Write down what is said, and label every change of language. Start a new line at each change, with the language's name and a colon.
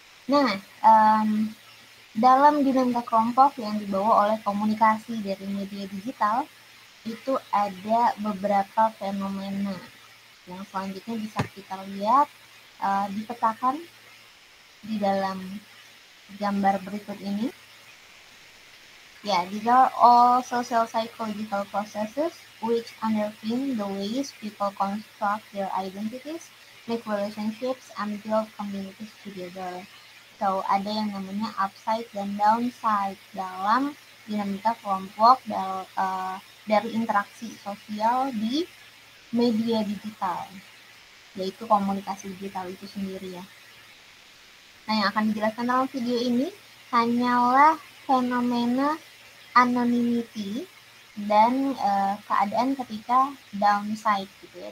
Indonesian: Nah, dalam dinamika kelompok yang dibawa oleh komunikasi dari media digital, itu ada beberapa fenomena yang selanjutnya bisa kita lihat dipetakan di dalam gambar berikut ini.
English: Ya, these are all social psychological processes which underpin the ways people construct their identities, make relationships, and build communities together.
Indonesian: So, ada yang namanya upside dan downside dalam dinamika kelompok dari interaksi sosial di media digital, yaitu komunikasi digital itu sendiri ya. Nah, yang akan dijelaskan dalam video ini hanyalah fenomena anonymity dan keadaan ketika downside gitu ya.